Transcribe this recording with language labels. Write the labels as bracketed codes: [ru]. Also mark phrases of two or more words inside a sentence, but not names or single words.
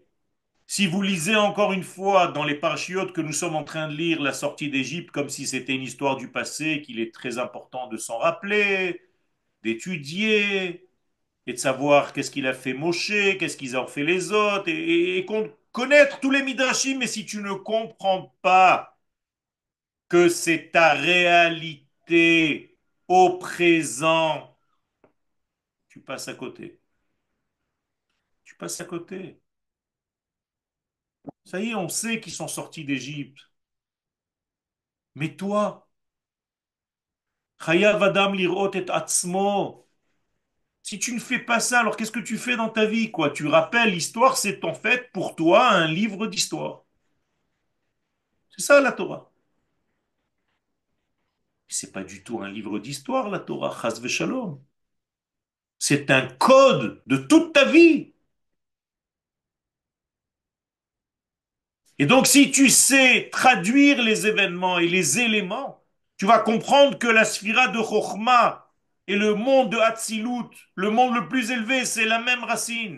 [fr] Si vous lisez encore une fois dans les parachiotes que nous sommes en train de lire la sortie d'Égypte comme si c'était une histoire du passé, qu'il est très important de s'en rappeler, d'étudier et de savoir qu'est-ce qu'il a fait Moshe, qu'est-ce qu'ils ont fait les autres, et connaître tous les midrashim, mais si tu ne comprends pas que c'est ta réalité, au présent, tu passes à côté. Tu passes à côté. Ça y est, on sait qu'ils sont sortis d'Égypte. Mais toi, [he] חייב אדם לראות את עצמו. [fr] Si tu ne fais pas ça, alors qu'est-ce que tu fais dans ta vie, quoi? Tu rappelles, l'histoire, c'est en fait pour toi un livre d'histoire. C'est ça la Torah. C'est pas du tout un livre d'histoire, la Torah, [he] חס ושלום. [fr] C'est un code de toute ta vie. Et donc, si tu sais traduire les événements et les éléments, tu vas comprendre que la sphira de Chokhmah et le monde de Hatzilut, le monde le plus élevé, c'est la même racine.